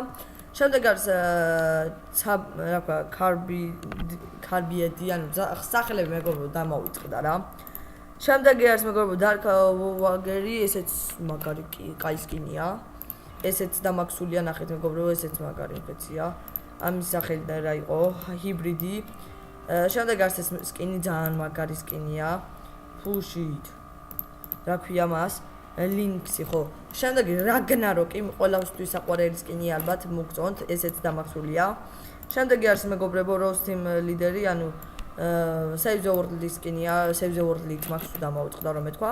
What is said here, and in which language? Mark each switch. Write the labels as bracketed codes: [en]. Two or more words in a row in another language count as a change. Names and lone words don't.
[ka] შემდეგ არის რა ქვია კარბიედი, ანუ სახელები მეგობრებო დამოვიწყდა რა. შემდეგი არის მეგობრებო Dark Wagger-ი, ესეც მაგარი კაი სკინია. ესეც დამაქსულია, ნახეთ მეგობრებო, ესეც მაგარი მღეცია. ამის სახელი რა იყო? ჰიბრიდი. შემდეგ არის ეს სკინი, ძალიან მაგარი სკინია. Push-it. რა ქვია მას? Lynx-ი ხო. შემდეგი Ragnarok-ი, ყველასთვის საყვარელი სკინია ალბათ მოგწონთ, ესეც დამაქსულია. შემდეგი არის მეგობრებო Rose Team Leader-ი, ანუ Save the World-ის სკინია, Save the World-ით მაქვს დამავიწყდა რომ ეთქვა.